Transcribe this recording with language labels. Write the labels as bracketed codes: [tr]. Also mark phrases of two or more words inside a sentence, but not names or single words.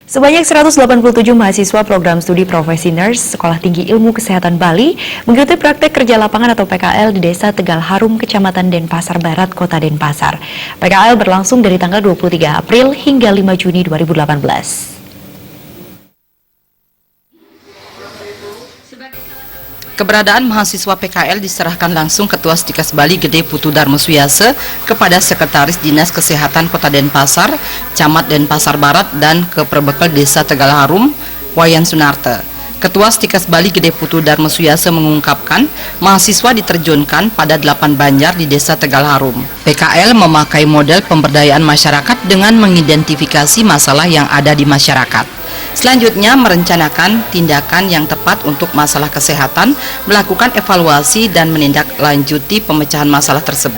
[id] Sebanyak 187 mahasiswa program studi profesi nurse Sekolah Tinggi Ilmu Kesehatan Bali mengikuti praktek kerja lapangan atau PKL di Desa Tegal Harum, Kecamatan Denpasar Barat, Kota Denpasar. PKL berlangsung dari tanggal 23 April hingga 5 Juni 2018. Keberadaan mahasiswa PKL diserahkan langsung Ketua Stikes Bali Gede Putu Darmo Suyase kepada Sekretaris Dinas Kesehatan Kota Denpasar, Camat Denpasar Barat, dan ke Perbekel Desa Tegal Harum, Wayan Sunarte. Ketua Stikes Bali Gede Putu Darmo Suyase mengungkapkan mahasiswa diterjunkan pada 8 banjar di Desa Tegal Harum. PKL memakai model pemberdayaan masyarakat dengan mengidentifikasi masalah yang ada di masyarakat. Selanjutnya merencanakan tindakan yang tepat untuk masalah kesehatan, melakukan evaluasi dan menindaklanjuti pemecahan masalah tersebut.